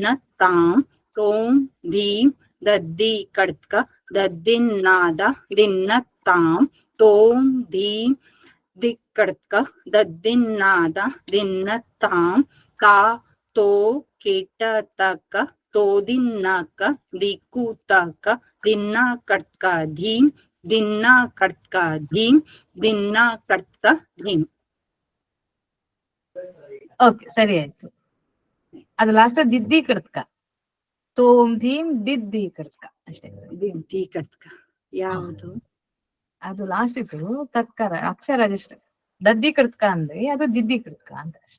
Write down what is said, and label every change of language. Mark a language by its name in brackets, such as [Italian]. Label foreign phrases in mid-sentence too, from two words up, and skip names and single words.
[Kannada] ತಾಂ ತೋಂ ದೀಂ ದದ್ದಿ ಕಟ್ಕ ದದ್ದಿನ್ನಾದ ದಿನ್ನ ತಾಂ ತೋಂ ದೀಂ ದಿಕ್ಕಡ್ಕ ದದ್ದಿನ್ನಾದ ದಿನ್ನ ತಾಂ ತಾ ತೋ ಕೀಟ ತಕ ತೋದಿನ್ನಕ ದಿಕ್ಕು ತಕ ದಿನ್ನ ಕಟ್ಕ ಧೀಂ ದಿನ್ನ ಕಟ್ಕ ಧೀಂ ದಿನ್ನ ಕಟ್ಕ ಧೀಂ. ಓಕೆ, ಸರಿ ಆಯ್ತು. ಅದು ಲಾಸ್ಟ್ ದಿದ್ದಿ ಕಡ್ಕ ತೋಂ ಧೀಂ ದಿದ್ದಿ ಕಡ್ಕ ಅಷ್ಟೇ. ದಿದ್ದಿ ಕಟ್ಕ ಯಾವುದು? ಅದು ಲಾಸ್ಟ್ ಇತ್ತು ತಕ್ಕರ ಅಕ್ಷರ ಅಷ್ಟೇ. ದದ್ದಿ ಕಡ್ಕ ಅಂದ್ರೆ ಅದು ದಿದ್ದಿ ಕಡ್ಕ ಅಂತ ಅಷ್ಟೇ.